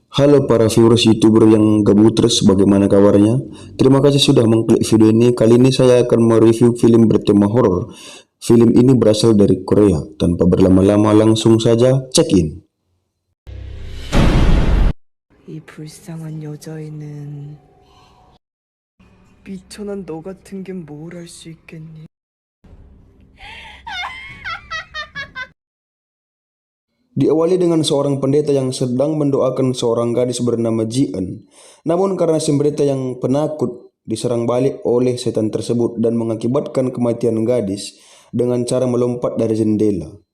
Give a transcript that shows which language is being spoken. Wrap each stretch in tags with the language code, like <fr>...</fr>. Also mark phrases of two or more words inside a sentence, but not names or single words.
<id>Halo para viewers YouTuber yang gabutres, bagaimana kabarnya? Terima kasih sudah mengklik video ini. Kali ini saya akan mereview film bertema horor. Film ini berasal dari Korea. Tanpa berlama-lama langsung saja</id> <en>check in.</en> <ko>이 불쌍한 여자애는 미천한 너 같은 게 뭘 할 수 있겠니?</ko> <id>Diawali dengan seorang pendeta yang sedang mendoakan seorang gadis bernama Ji-eun. Namun karena si pendeta yang penakut diserang balik oleh setan tersebut dan mengakibatkan kematian gadis dengan cara melompat dari jendela.</id>